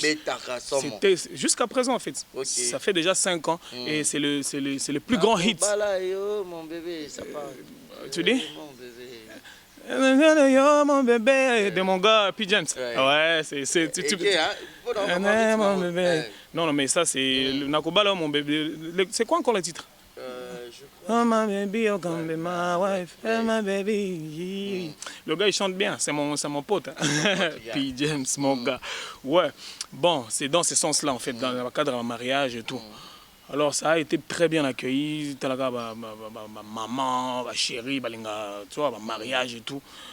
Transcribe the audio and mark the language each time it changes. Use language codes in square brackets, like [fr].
[fr] C'était jusqu'à présent en fait. Okay. Ça fait déjà 5 ans et c'est le plus grand hit. Mon bébé, ça parle. Tu dis? Yo mon bébé de mon gars P. James. Ouais, mon bébé. Non, mais ça c'est Nakobala mon bébé. C'est quoi encore le titre? [en] Oh my baby, oh come be my wife, oh my baby. [fr] Le gars il chante bien, c'est mon pote. P. James, mon gars. Ouais, bon, c'est dans ce sens-là en fait, dans le cadre d'un mariage et tout. Alors ça a été très bien accueilli, ma maman, ma chérie, tu vois, mariage et tout.